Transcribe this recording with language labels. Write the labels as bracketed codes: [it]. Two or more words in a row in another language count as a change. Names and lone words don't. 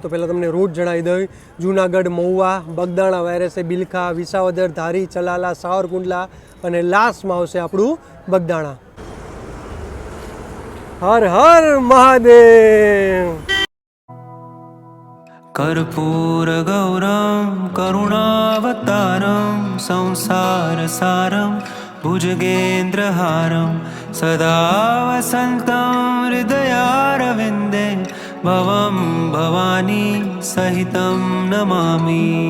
[gu] તો પહેલાં તમને રૂટ જણાવી દઉં. જૂનાગઢ, મહુવા, બગદાણા, વાયરસે, બિલખા, વિસાવદર, ધારી, ચલાલા, સાવરકુંડલા અને લાસ્ટમાં આવશે આપણું બગદાણા. હર હર મહાદેવ. [sa] कर्पूर गौरम करुणावतारम संसार सारम भुजगेन्द्रहारम सदा वसन्तं हृदयारविन्दे भवं भवानी सहितं नमामि.